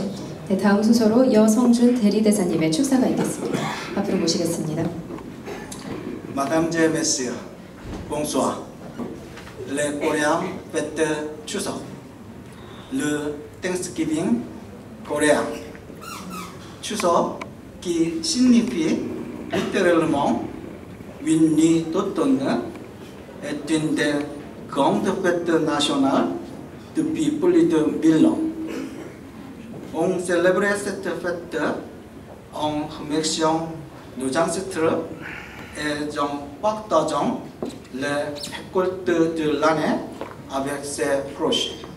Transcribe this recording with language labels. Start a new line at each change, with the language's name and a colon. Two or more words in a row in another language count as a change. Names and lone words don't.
Korean: 네, 다음 순서로 여성준 대리대사님의 축사가 있겠습니다. 앞으로 모시겠습니다.
French: Madame et Messieurs, bonsoir. Les Coréens fêtent Chuseok, le Thanksgiving coréen. Chuseok qui signifie littéralement une nuit d'automne est une des grandes fêtes nationales depuis plus de 1000 ans. On célébrait cette fête en remerciant nos ancêtres et en partageant les récoltes de l'année avec ses proches.